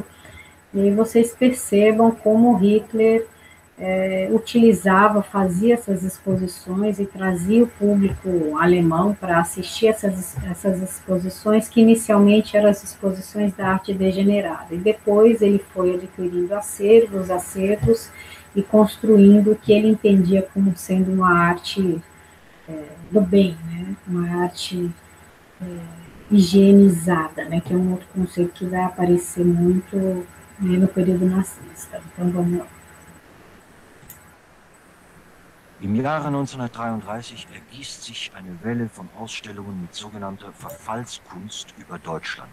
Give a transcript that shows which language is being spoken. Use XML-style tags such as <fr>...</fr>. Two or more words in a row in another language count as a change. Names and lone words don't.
<pt>E aí vocês percebam como Hitler utilizava, fazia essas exposições e trazia o público alemão para assistir essas exposições, que inicialmente eram as exposições da arte degenerada, e depois ele foi adquirindo acervos e construindo o que ele entendia como sendo uma arte do bem, né? Uma arte higienizada, né? Que é um outro conceito que vai aparecer muito, né, no período nazista. Então vamos lá.</pt> <de>Im Jahre 1933 ergießt sich eine Welle von Ausstellungen mit sogenannter Verfallskunst über Deutschland.</de>